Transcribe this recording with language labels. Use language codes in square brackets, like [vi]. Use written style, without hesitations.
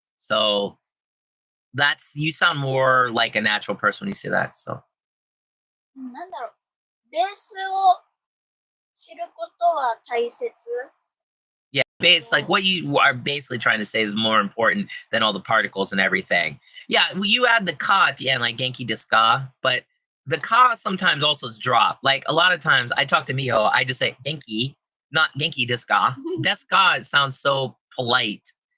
[en] So you sound more like a natural person when you say that. So. [ja] なんだろう。ベースを知ることは大切。 [en] Yeah, like what you are basically trying to say is more important than all the particles and everything. Yeah, well, you add the ka at the end, like [ja] genki desu ka, [en] but the ka sometimes also is dropped. Like a lot of times I talk to Miho, I just say genki, not [ja] Genki desu ka. [en] Desu ka sounds so polite.